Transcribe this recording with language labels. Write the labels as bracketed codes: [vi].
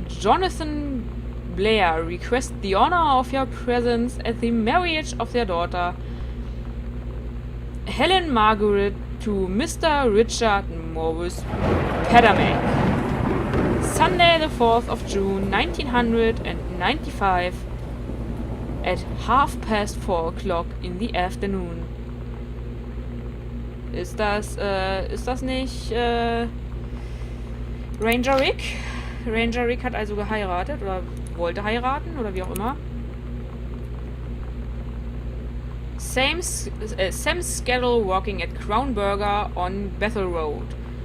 [en] Jonathan Blair request the honor of your presence at the marriage of their daughter, Helen Margaret, to Mr. Richard Morris Pedermack. Sunday, the 4th of June, 1995, at 4:30 in the afternoon. [de] Ist das nicht, Ranger Rick? Ranger Rick hat also geheiratet oder wollte heiraten oder wie auch immer. [en] Sam's schedule working at Crown Burger on Bethel Road.